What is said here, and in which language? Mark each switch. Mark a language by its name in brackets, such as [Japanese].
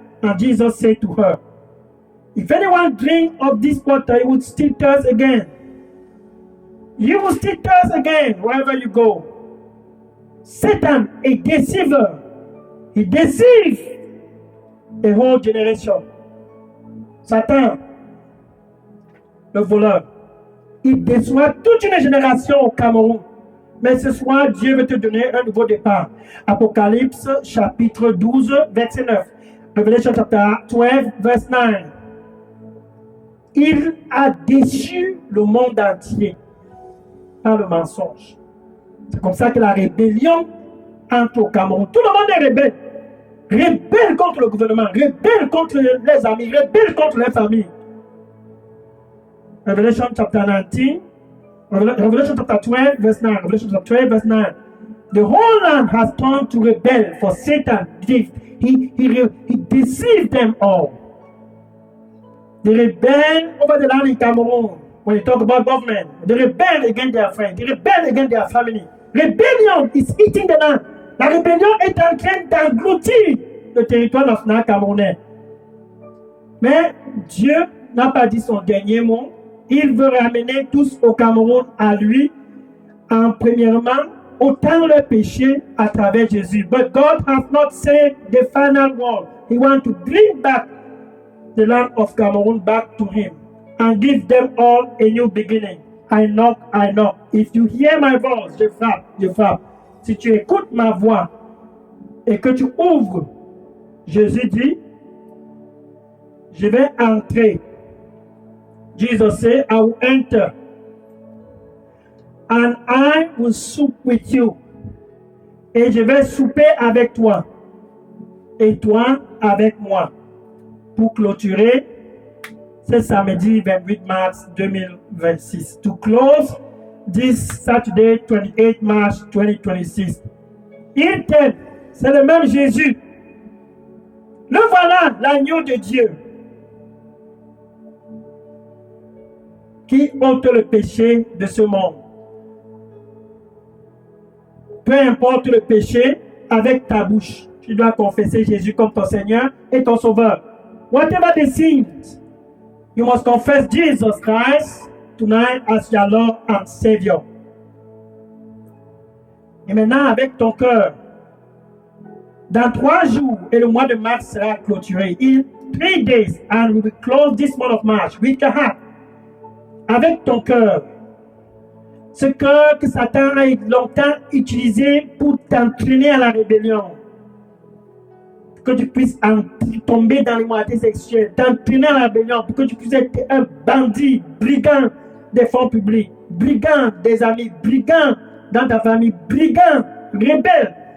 [English] And Jesus said to her, if anyone drink of this water, he would still thirst again. You will still thirst again wherever you go. Satan, a deceiver, he deceives a whole generation. [French] Satan, le voleur, il déçoit toute une génération au Cameroun. Mais ce soir, Dieu veut te donner un nouveau départ. Apocalypse chapitre 12, verset 9. [English] Revelation chapter 12, verse 9. [French] Il a déçu le monde entier par le mensonge. C'est comme ça que la rébellion entre au Cameroun. Tout le monde est rebelle. Rebelle contre le gouvernement, rebelle contre les amis, rebelle contre les familles. [English] Revelation chapter 19, Revelation chapter 12, verse 9. Revelation chapter 12, verse 9. The whole land has turned to rebel for Satan. He deceived them all. They rebel over the land in Cameroon. When you talk about government, they rebel against their friends, they rebel against their family. Rebellion is eating the land. [French] La rébellion est en train d'engloutir le territoire national camerounais. Mais Dieu n'a pas dit son dernier mot. Il veut ramener tous au Cameroun à lui, en premièrement, ôtant le péché à travers Jésus. [English] But God has not said the final word. He wants to bring back the land of Cameroon back to him and give them all a new beginning. I knock. If you hear my voice, [French] je frappe. Si tu écoutes ma voix et que tu ouvres, Jésus dit, je vais entrer. [English] Jesus said, I will enter and I will sup with you. [French] Et je vais souper avec toi et toi avec moi pour clôturer ce samedi 28 mars 2026. [English] To close this Saturday 28 March 2026. [French] Il t'aime, c'est le même Jésus. Le voilà, l'agneau de Dieu qui ôte le péché de ce monde. Peu importe le péché, avec ta bouche, tu dois confesser Jésus comme ton Seigneur et ton Sauveur. [English] Whatever the sins, you must confess Jesus Christ tonight as your Lord and Savior. [French] Et maintenant, avec ton cœur, dans 3 jours, et le mois de mars sera clôturé. [English] In 3 days, and we will close this month of March with your heart. [French] Avec ton cœur. Ce cœur que Satan a longtemps utilisé pour t'entraîner à la rébellion. Que tu puisses tomber dans l'immoralité sexuelle, t'entraîner à la rébellion, pour que tu puisses être un bandit, brigand des fonds publics, brigand des amis, brigand dans ta famille, brigand, rebelle.